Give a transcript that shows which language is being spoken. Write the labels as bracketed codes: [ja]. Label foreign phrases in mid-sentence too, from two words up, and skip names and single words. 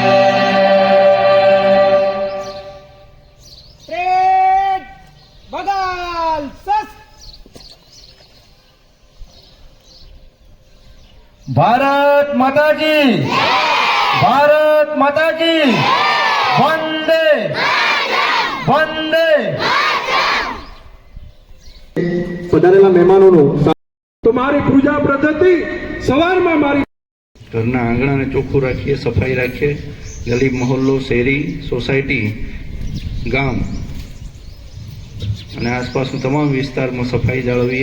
[hi] बगाल सस भारत माता की भारत माता की वंदे वंदे. [gu] પધારેલા મહેમાનોનું તો મારી પૂજા પદ્ધતિ સવારમાં મારી ઘરના આંગણાને ચોખ્ખું રાખીએ, સફાઈ રાખીએ. ગલી મહોલ્લો, શેરી, સોસાયટી, ગામ અને આસપાસના તમામ વિસ્તારમાં સફાઈ જાળવીએ.